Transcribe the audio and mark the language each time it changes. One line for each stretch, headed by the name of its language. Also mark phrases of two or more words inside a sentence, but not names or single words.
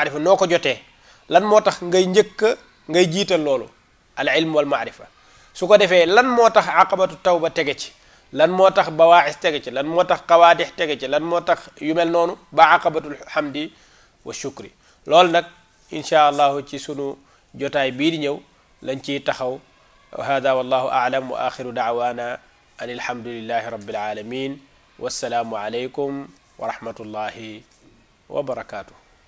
Wolof: maarifa noo ko jotee lan moo tax ngay ngay jiital loolu
Arabic: العلم والمعرفة
Wolof: su ko defee lan moo tax
Arabic: عقبة التوبة
Wolof: tege ci lan moo tax bawaaxis tege ci lan moo tax qawaadix tege ci lan moo tax yu mel noonu ba
Arabic: عقبة الحمد والشكر
Wolof: loolu nag
Arabic: إن شاء الله
Wolof: ci sunu jotaay bii di ñëw lañ ciy taxaw
Arabic: وهذا والله أعلم وآخر دعوانا أن الحمد لله رب العالمين والسلام عليكم ورحمة الله وبركاته